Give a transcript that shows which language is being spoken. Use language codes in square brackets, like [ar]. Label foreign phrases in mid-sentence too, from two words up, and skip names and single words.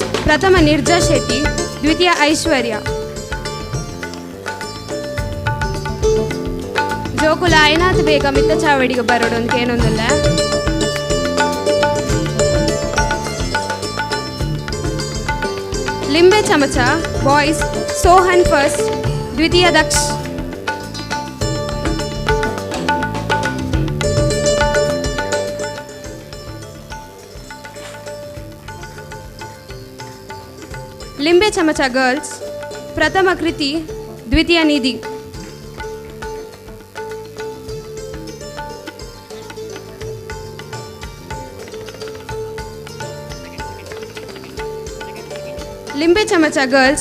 [kn] ಪ್ರಥಮ ನಿರ್ಜಾ ಶೆಟ್ಟಿ, ದ್ವಿತೀಯ ಐಶ್ವರ್ಯ. [tcy] ಜೋಕುಲ ಆಯ್ನಾತ್ ಬೇಗ ಮಿತ್ತ ಚಾವಡಿಗೆ ಬರೋಡೊಂದಕ್ಕೆ ಏನೊಂದಿಲ್ಲ. [kn] ಲಿಂಬೆ ಚಮಚ ಬಾಯ್ಸ್. ಸೋಹನ್ ಫಸ್ಟ್, ದ್ವಿತೀಯ ದಕ್ಷ್. ಲಿಂಬೆ ಚಮಚ ಗರ್ಲ್ಸ್. ಪ್ರಥಮ ಕೃತಿ, ದ್ವಿತೀಯ ನಿಧಿ. ಲಿಂಬೆ ಚಮಚ ಗರ್ಲ್ಸ್.